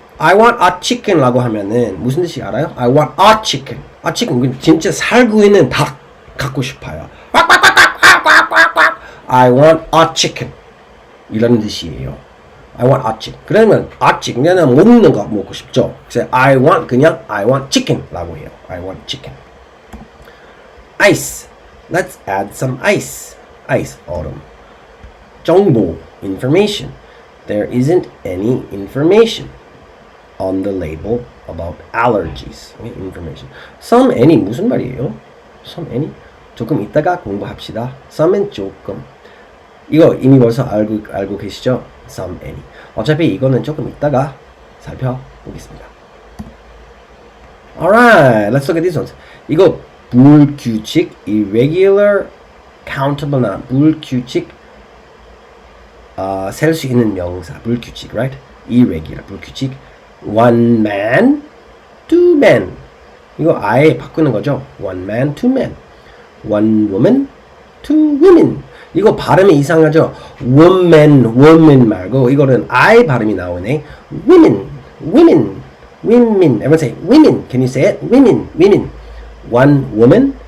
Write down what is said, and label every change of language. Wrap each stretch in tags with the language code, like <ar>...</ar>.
<en>I want a chicken</en> <ko>라고 하면은 무슨 뜻이 알아요?</ko> <en>I want a chicken. a chicken.</en> <ko>진짜 살고 있는 닭 갖고 싶어요.</ko> <en>I want a chicken.</en> <ko>이런 뜻이에요.</ko> <en>I want a chicken.</en> <ko>그러면 a chicken 그냥 먹는 거 먹고 싶죠. 그래서</ko> <en>I want chicken</en> <ko>라고 해요.</ko> <en>I want chicken. Ice. Let's add some ice. Ice, 얼음. 정보, information. There isn't any information on the label about allergies. Okay, information.</en> <ko>Some, any 무슨 말이에요?</ko> <en>Some, any?</en> <ko>조금 이따가 공부합시다. some은 조금. 이거 이미 벌써 알고 계시죠?</ko> <en>some, any.</en> <ko>어차피 이거는 조금 이따가 살펴보겠습니다.</ko> <en>Alright, let's look at these ones. 이거 불규칙, irregular, countable noun.</en> <ko>불규칙, 셀 수 있는 명사. 불규칙, right?</ko> <en>irregular, 불규칙. one man, two men.</en> <ko>이거 아예 바꾸는 거죠.</ko> <en>one man, two men. one woman, two women.</en> <ko>이거 발음이 이상하죠? woman 말고 이거는 I 발음이 나오네.</ko> <en>women. Everyone say women. Can you say it? women. one woman,</en>